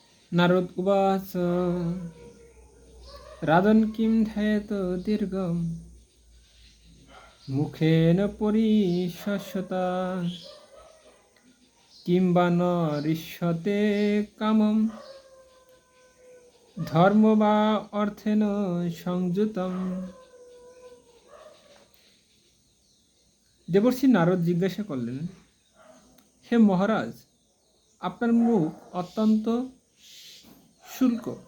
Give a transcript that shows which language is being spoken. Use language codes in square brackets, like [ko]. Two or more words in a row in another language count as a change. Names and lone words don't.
[sa] नारद उवाच राजन् किं ध्यायेत दीर्घं मुखेन परिशस्यता किं वा न ऋष्यते कामं ধর্ম বা অর্থেন সংযুতম। [bn] দেবর্ষি নারদ জিজ্ঞাসা করলেন, হে মহারাজ, আপনার মুখ অত্যন্ত শুষ্ক।